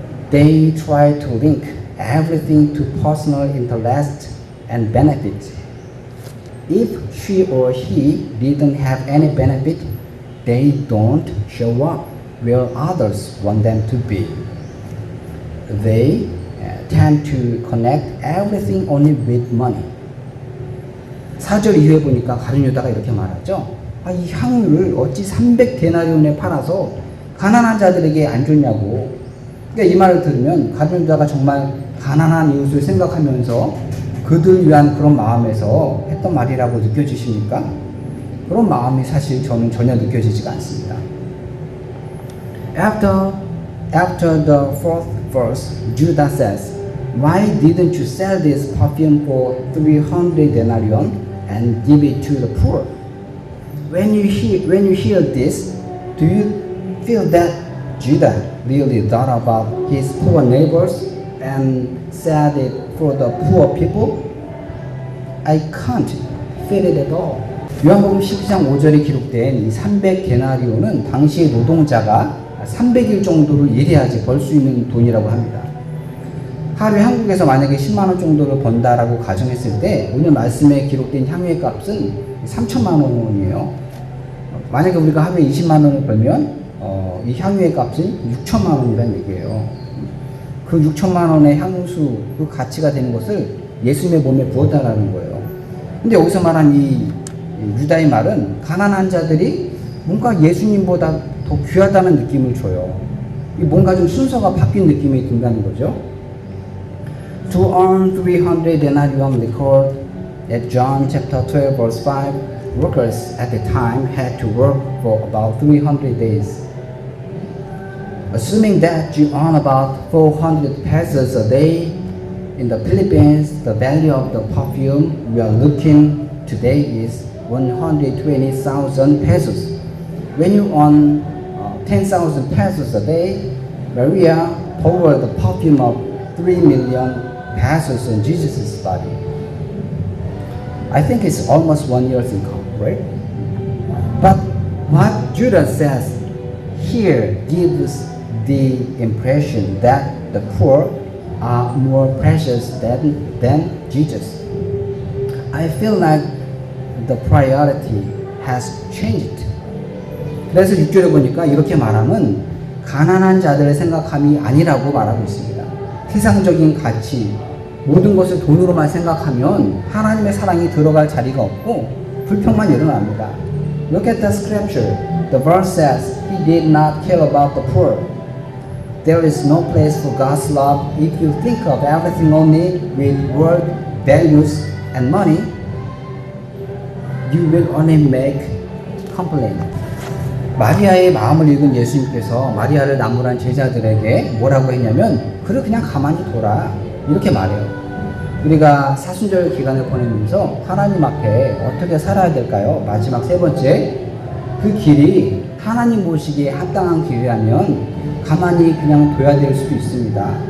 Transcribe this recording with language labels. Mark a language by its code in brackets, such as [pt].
[en] They try to link everything to personal interest and benefit. If she or he didn't have any benefit, they don't show up where others want them to be. They tend to connect everything only with money. [ko] 4절 이후에 보니까 가룟 유다가 이렇게 말하죠. 이 향유를 어찌 300데나리온에 팔아서 가난한 자들에게 안 줬냐고. 그러니까 이 말을 들으면 가룟 유다가 정말 가난한 이웃을 생각하면서 그들 위한 그런 마음에서 했던 말이라고 느껴지십니까? 그런 마음이 사실 저는 전혀 느껴지지가 않습니다. [en] After the fourth verse, Judah says, "Why didn't you sell this perfume for 300 denarii and give it to the poor?" When you hear this, do you feel that Judah really thought about his poor neighbors and said it for the poor people? I can't feel it at all. [ko] 요한복음 12장 5절에 기록된 이 300데나리온은 당시의 노동자가 300일 정도를 일해야지 벌 수 있는 돈이라고 합니다. 하루에 한국에서 만약에 10만 원 정도를 번다라고 가정했을 때 오늘 말씀에 기록된 향유의 값은 3천만 원이에요. 만약에 우리가 하루에 20만 원을 벌면 이 향유의 값은 6천만 원이라는 얘기예요. 그 6천만 원의 향수 그 가치가 되는 것을 예수님의 몸에 부었다라는 거예요. 근데 여기서 말한 이 유다의 말은 가난한 자들이 뭔가 예수님보다 더 귀하다는 느낌을 줘요. 뭔가 좀 순서가 바뀐 느낌이 든다는 거죠. [en] To earn 300 denarium record at John chapter 12 verse 5, workers at the time had to work for about 300 days. Assuming that you earn about 400 pesos a day, in the Philippines, the value of the perfume we are looking today is 120,000 pesos. When you earn 10,000 pesos a day, Maria poured the perfume of 3 million pesos on Jesus' body. I think it's almost 1 year's income, right? But what Judah says here gives the impression that the poor are more precious than Jesus. I feel like the priority has changed. [ko] 그래서 6절에 보니까 이렇게 말하면 가난한 자들의 생각함이 아니라고 말하고 있습니다. 세상적인 가치, 모든 것을 돈으로만 생각하면 하나님의 사랑이 들어갈 자리가 없고 불평만 일어납니다. [en] Look at the scripture. The verse says, He did not care about the poor. There is no place for God's love if you think of everything only with world values and money. You will only make complaint. [ko] 마리아의 마음을 읽은 예수님께서 마리아를 나무란 제자들에게 뭐라고 했냐면 그래 그냥 가만히 둬라 이렇게 말해요. 우리가 사순절 기간을 보내면서 하나님 앞에 어떻게 살아야 될까요? 마지막 세 번째, 그 길이 하나님 보시기에 합당한 길이라면 가만히 그냥 둬야 될 수도 있습니다.